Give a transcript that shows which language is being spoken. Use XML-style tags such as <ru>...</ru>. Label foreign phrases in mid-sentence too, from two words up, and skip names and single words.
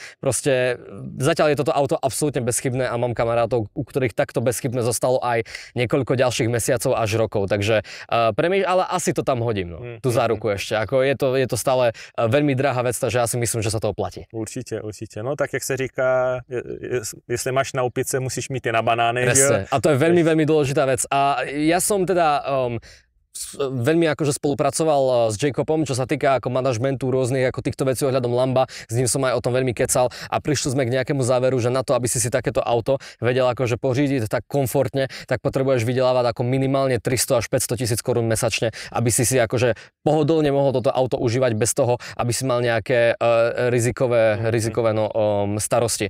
<sk>Proste zatiaľ je toto auto absolútne bezchybné a mám kamarátov, u ktorých takto bezchybné zostalo aj niekoľko ďalších mesiacov až rokov. Takže ale asi to tam hodím, tú záruku ešte. Je to stále veľmi drahá vec, takže ja si myslím, že sa to oplatí. Určite.</sk> <cs>No tak jak se říká, jestli máš na opice, musíš mít i na banány.</cs> <sk>Presne. A to je veľmi, veľmi dôležitá vec. A ja som teda veľmi spolupracoval s Jacobom, čo sa týka manažmentu rôznych týchto vecí ohľadom Lamba, s ním som aj o tom veľmi kecal a prišli sme k nejakému záveru, že na to, aby si takéto auto vedel pořídiť tak komfortne, tak potrebuješ vydelávať minimálne 300 až 500 tisíc korún mesačne, aby si pohodlne mohol toto auto užívať bez toho, aby si mal nejaké rizikové starosti.</sk>